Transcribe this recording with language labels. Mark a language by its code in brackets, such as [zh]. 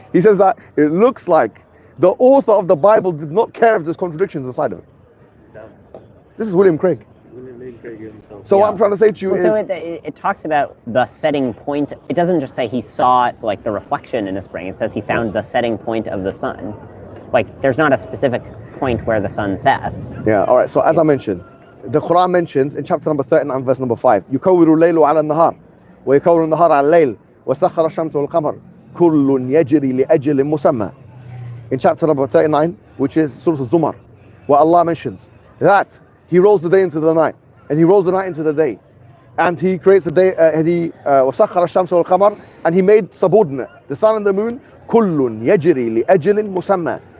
[en] He says that it looks like the author of the Bible did not care if there's contradictions inside of it. This is William Craig. So what I'm trying to say to you is, so it talks about the setting point. It doesn't just say he saw like the reflection in a spring. It says he found the setting point of the sun. Like there's not a specific point where the sun sets. yeah, all right. So as I mentioned, the Quran mentions in chapter number 39, verse number 5, [ar] يكور الليل على النهار ويكور النهار على الليل وسخر الشمس والقمر كل يجري لأجل مسمى. [en] In chapter number 39, which is Surah Al-Zumar, where Allah mentions that He rolls the day into the night, and He rolls the night into the day, and He creates the day, [ar] وسخر الشمس والقمر, [en] and He made subordinate the sun and the moon. [ar] كل يجري لأجل مسمى.